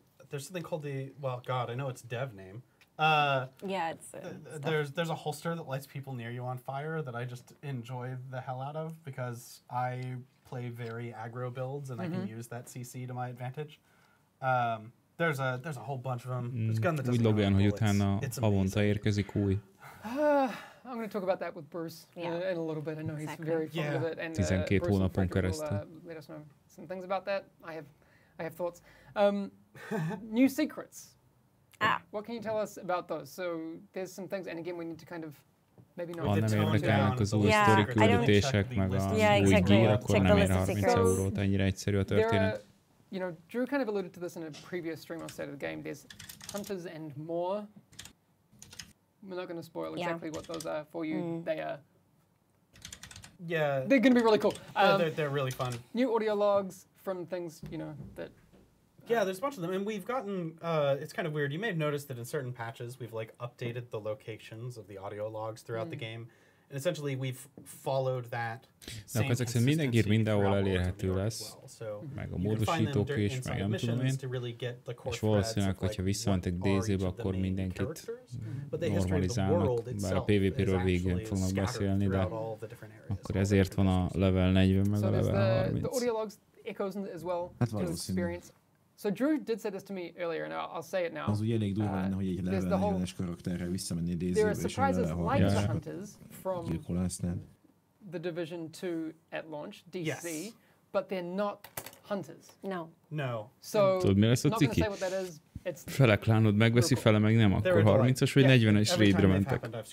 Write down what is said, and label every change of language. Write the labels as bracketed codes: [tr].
[en] There's something called I know its dev name. Yeah, it's... there's a holster that lights people near you on fire that I just enjoy the hell out of, because I play very aggro builds and I can use that CC to my advantage. There's a whole bunch of them. There's a gun that doesn't [hu] Logan, hogy utána havonta érkezik új. [en] I'm going to talk about that with Bruce in a little bit. I know he's very fond of it. And [hu] 12 hónapon keresztül. [en] Let us know some things about that. I have thoughts. New secrets. What can you tell us about those? So there's some things, and again, we need to kind of maybe not... [hu] Ha nem érdekelnek az új sztori küldetések, meg az új gear, akkor nem ér 30 eurót. Ennyire egyszerű a történet. [en] Drew kind of alluded to this in a previous stream on State of the Game. There's hunters and more. We're not going to spoil exactly what those are for you. They are... Yeah. They're going to be really cool. They're really fun. New audio logs from things, that... Yeah, there's a bunch of them, and we've gotten, it's kind of weird. You may have noticed that in certain patches, we've updated the locations of the audio logs throughout the game. And essentially we've followed that same [hu] consistency minden gear mindenhol elérhető lesz, meg a módosítók is, meg nem tudom én. És valószínűleg, hogyha visszamentek DayZ-be, akkor mindenkit normalizálnak, bár a PvP-ről végén fognak beszélni, de akkor ezért van a level 40 meg a level 30. Hát valószínű. [en] So Drew did say this to me earlier, and I'll say it now. [hu] Az ugye elég durva lenne, hogy egy level 40-es karakterrel visszamenni DayZ-be, és a level 30-asra gyilkolásznál. [en] the Division 2 at launch, DC, but they're not hunters. No. So, [hu] tudod, mi lesz a [en] not going to [hu] ciki? [en] say what that is. It's [hu] Fele klánod megveszi, fele meg nem, akkor 30-as vagy 40-es raidre mentek.